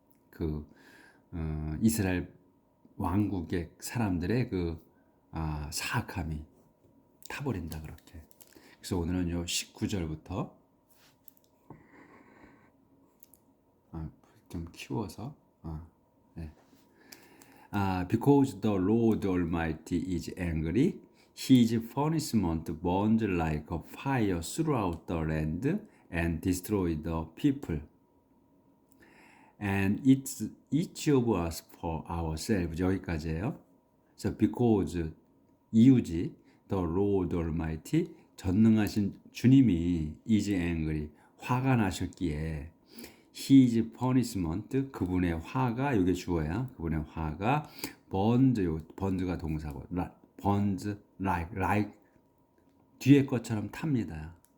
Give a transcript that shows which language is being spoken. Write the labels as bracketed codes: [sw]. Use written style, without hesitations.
[ko] 그 이스라엘 왕국의 사람들의 그 사악함이 타버린다 그렇게. 그래서 오늘은 요 19절부터 좀 키워서 네. [en] Because the Lord Almighty is angry, His punishment burns like a fire throughout the land and destroys the people. And it's each of us for ourselves. [ko] 여기까지예요. 그래서 because 이유지, [en] the Lord Almighty, [ko] 전능하신 주님이 [en] is angry, [ko] 화가 나셨기에 [en] His punishment, [ko] 그분의 화가, 이게 주어야, 그분의 화가 burns, burns가 동사고, [en] burns like [ko] 뒤에 것처럼 탑니다.